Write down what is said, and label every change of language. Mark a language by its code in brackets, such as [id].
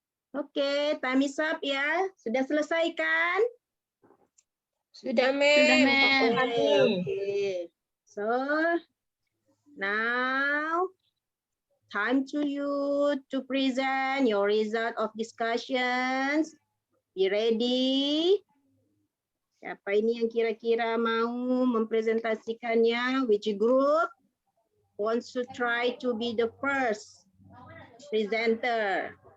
[id] Oke, [en] time is up [id] ya. Sudah selesai kan? Sudah, Mem. Sudah, Mem. [en] Okay. So, now time to you to present your result of discussions. Be ready. [id] Siapa ini yang kira-kira mau mempresentasikannya? [en] Which group? wants to try to be the first presenter?